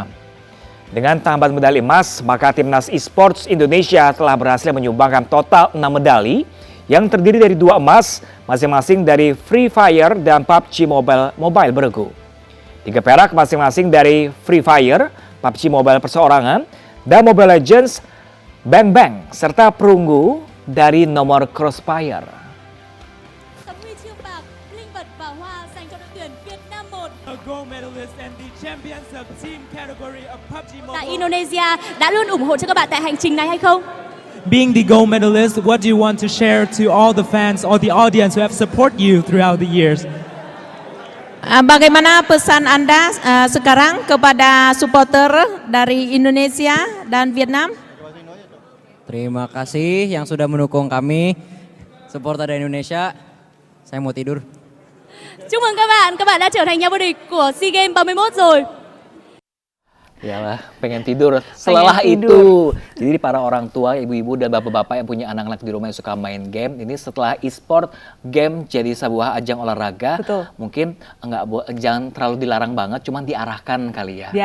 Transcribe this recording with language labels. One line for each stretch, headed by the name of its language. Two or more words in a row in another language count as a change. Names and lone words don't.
Indonesian: Dengan tambahan medali emas, maka Timnas Esports Indonesia telah berhasil menyumbangkan total 6 medali yang terdiri dari 2 emas masing-masing dari Free Fire dan PUBG Mobile bergu. 3 perak masing-masing dari Free Fire, PUBG Mobile perseorangan, dan Mobile Legends Bang Bang, serta perunggu dari nomor Crossfire.
Vietnamese: Tấm huy chương bạc, linh vật và hoa dành cho đội tuyển Việt Nam 1.
English: A gold medalist and the champions of team category of PUBG
Vietnamese: Tại
English: Mobile.
Vietnamese: Indonesia đã luôn ủng hộ cho các bạn tại hành trình này hay không?
English: Being the gold medalist, what do you want to share to all the fans or the audience who have supported you throughout the years?
Indonesian: Bagaimana pesan Anda sekarang kepada supporter dari Indonesia dan Vietnam? Terima kasih yang sudah mendukung kami, supporter dari Indonesia. Saya mau tidur.
Vietnamese: Chúc mừng các bạn đã trở thành nhà vô địch của SEA Games 31 rồi.
Indonesian: Yalah, pengen tidur. Setelah itu, jadi para orang tua, ibu-ibu dan bapak-bapak yang punya anak-anak di rumah yang suka main game, ini setelah
English: e-sport game
Indonesian: jadi sebuah ajang olahraga, Betul. mungkin jangan terlalu dilarang banget, cuman diarahkan kali ya.